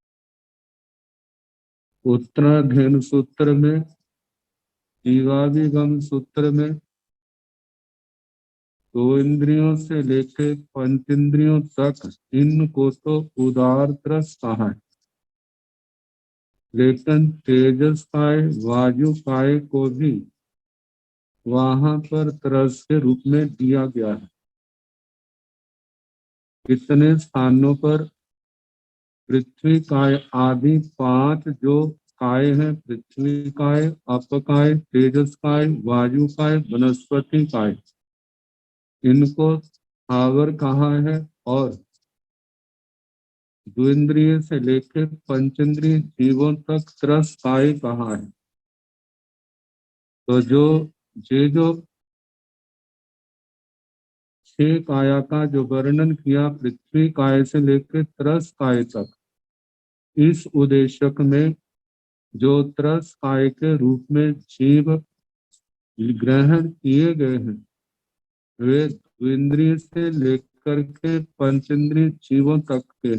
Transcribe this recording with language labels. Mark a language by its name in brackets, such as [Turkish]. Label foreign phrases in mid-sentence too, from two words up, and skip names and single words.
[Hindi] उत्तराध्ययन सूत्र में, जीवादिगम सूत्र में दो इंद्रियों से लेकर पंच इंद्रियों तक इनको तो उदार त्रस कहा है, लेकिन तेजस काय वायु काय को भी वहां पर त्रस के रूप में दिया गया है। कितने स्थानों पर पृथ्वी काय आदि पांच जो काय है, पृथ्वी काय, अप काय, तेजस काय, वायु काय, वनस्पति काय, इनको स्थावर कहा है। और द्विंद्रिय से लेकर पंचेंद्रिय जीवों तक त्रस काय कहा है। तो जो छह काया का जो वर्णन किया, पृथ्वी काय से लेकर त्रस काय तक, इस उद्देशक में जो त्रस काय के रूप में जीव ग्रहण किए गए हैं, वे द्विंद्रिय से लेकर के पंचेंद्रिय जीवों तक के हैं।